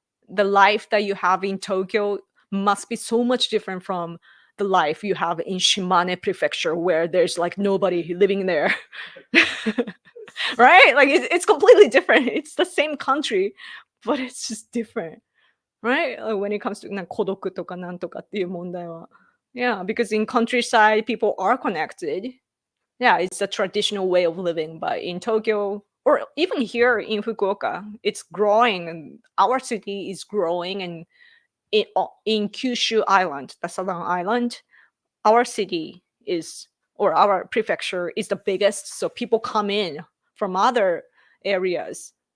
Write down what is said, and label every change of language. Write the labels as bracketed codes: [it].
[en] The life that you have in Tokyo must be so much different from the life you have in Shimane prefecture where there's like nobody living there. Right? Like it's completely different. It's the same country, but it's just different. Right? Like, when it comes to [ja] 孤独とかなんとかっていう問題は. [en] Yeah, because in countryside people are connected. Yeah, it's a traditional way of living, but in Tokyo or even here in Fukuoka, it's growing and our city is growing, and in Kyushu Island, the southern island, our city is, or our prefecture is the biggest, so people come in from other areas.